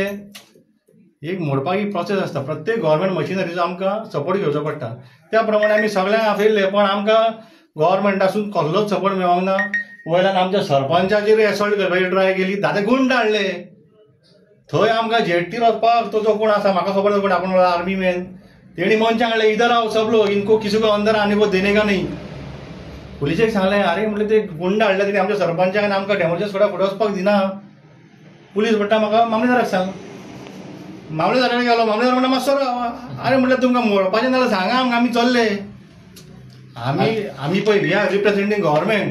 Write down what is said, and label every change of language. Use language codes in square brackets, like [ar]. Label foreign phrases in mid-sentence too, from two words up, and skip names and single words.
[kok] एक मोडपाक एक प्रोसेस आसता. प्रत्येक गव्हर्मेंट मशिनरीचो आमकां सपोर्ट घेवचो पडटा. त्या प्रमाणे आमी सगळ्यांक आपयल्ले, पण आमकां गव्हर्मेंटासून कसलोच सपोर्ट मेळोंक ना. वयल्यान आमच्या सरपंचाचेर एसॉल्ट करपाची ट्राय केली. दादे गुंड हाडले. थंय आमकां जेट्टीर वचपाक तो जो कोण आसा म्हाका खबर ना कोण, आपूण [en] army man, [kok] तेणी मनशां हाडले. [hi] इधर आओ सब लोग, इनको किसी को अंदर आने को देने का नहीं. [kok] पुलिशेक सांगलें आरे म्हणलें ते गुंड हाडले तेणी आमच्या सरपंचाक आनी आमकां [en] demolition squad [kok] फुडें वचपाक दिना. पुलीस म्हणटा म्हाका मामलेदाराक सांग. मामलेदारा कडेन गेलो. मामलेदार म्हणटा मातसो राव. आरे म्हणलें तुमकां मोडपाचें नाल्यार सांगा आमकां, आमी चल्ले. आमी पळय [en] we are representing government.